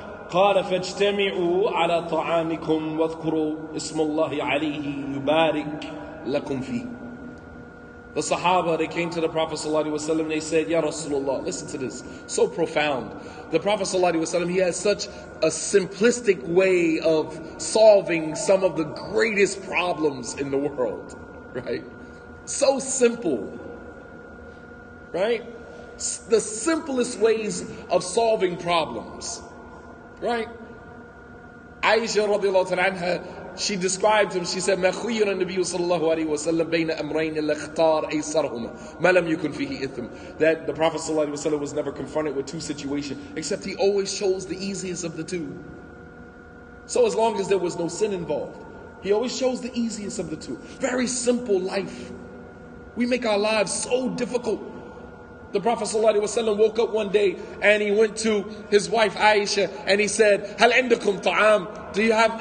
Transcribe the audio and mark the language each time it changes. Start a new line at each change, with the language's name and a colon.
Arabic: قال فاجتمعوا على طعامكم واذكروا اسم الله عليه يبارك لكم فيه.
English: The Sahaba, they came to the Prophet ﷺ, they said, Ya Rasulullah, listen to this, so profound. The Prophet ﷺ, he has such a simplistic way of solving some of the greatest problems in the world, right? So simple, right? The simplest ways of solving problems, right?
Arabic: Aisha radiallahu ta'ala anha,
English: she described him, she said,
Arabic: مَا خُيِّرَ النَّبِيُّ صَلَّى اللَّهُ عَلَيْهِ وَسَلَّمْ بَيْنَ أَمْرَيْنِ لَاخْتَارَ أَيْسَرَهُمَا مَا لَمْ يَكُنْ فِيهِ إِثْمٌ.
English: That the Prophet ﷺ was never confronted with two situations, except he always chose the easiest of the two. So as long as there was no sin involved, he always chose the easiest of the two. Very simple life. We make our lives so difficult. The Prophet ﷺ woke up one day and he went to his wife Aisha and he said,
Arabic: "Hal indakum ta'am?
English: Do you have?